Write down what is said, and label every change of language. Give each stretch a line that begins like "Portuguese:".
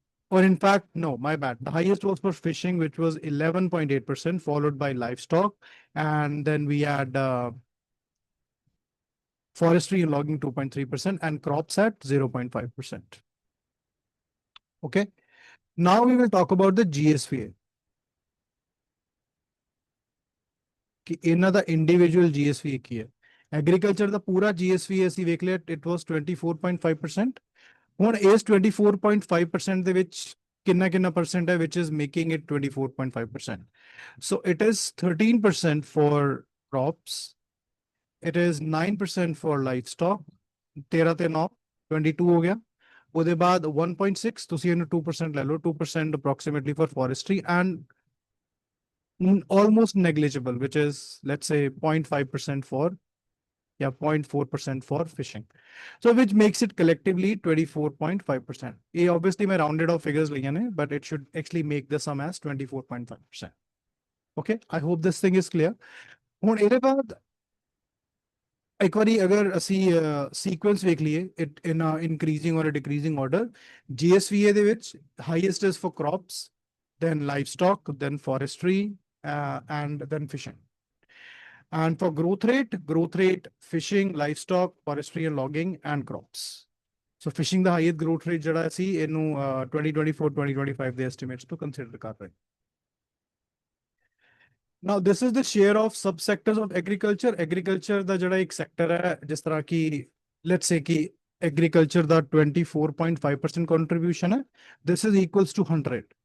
English: Or in fact, no, my bad. The highest was for fishing, which was 11.8%, followed by livestock. And then we had forestry and logging 2.3% and crops at 0.5%. Okay. Now we will talk about the GSVA.
Punjabi: ਕਿ ਇਹਨਾਂ ਦਾ individual GSVA ਕੀ ਹੈ। Agriculture ਦਾ ਪੂਰਾ GSVA ਅਸੀਂ ਵੇਖ ਲਿਆ,
English: it was
Punjabi: 24.5%। ਹੁਣ ਇਸ 24.5% ਦੇ ਵਿੱਚ ਕਿੰਨਾ ਕਿੰਨਾ ਪਰਸੈਂਟ ਹੈ
English: which is making it
Punjabi: 24.5%।
English: so it is 13% for crops, it is 9% for livestock,
Punjabi: 13 ਤੇ 9 22 ਹੋ ਗਿਆ। ਉਹਦੇ ਬਾਅਦ 1.6 ਤੁਸੀਂ ਇਹਨੂੰ 2% ਲੈ ਲਓ,
English: 2% approximately for forestry and almost negligible, which is let's say 0.5% for 0.4% for fishing. So which makes it collectively 24.5%.
Hindi: ये obviously मैं rounded off figures लिए हैं,
English: but it should actually make the sum as 24.5%. Okay, I hope this thing is clear.
Punjabi: ਹੁਣ ਇਹਦੇ ਬਾਅਦ ਇੱਕ ਵਾਰੀ ਅਗਰ ਅਸੀਂ ਸੀਕੁਐਂਸ ਵੇਖ ਲਈਏ
English: it in increasing or decreasing order,
Punjabi: GSVA ਦੇ ਵਿੱਚ
English: Highest is for crops, then livestock, then forestry, and then fishing. And for growth rate, fishing, livestock, forestry and logging and crops. So fishing the highest growth rate
Punjabi: ਜਿਹੜਾ ਸੀ ਇਹਨੂੰ 2024 2025 ਦੇ estimates ਤੋਂ consider ਕਰ ਰਹੇ।
English: Now this is the share of subsectors of agriculture. Agriculture
Punjabi: ਦਾ ਜਿਹੜਾ ਇੱਕ sector ਹੈ, ਜਿਸ ਤਰ੍ਹਾਂ ਕਿ
English: let's say
Punjabi: ਕਿ agriculture ਦਾ 24.5% contribution ਹੈ,
English: this is equals to 100।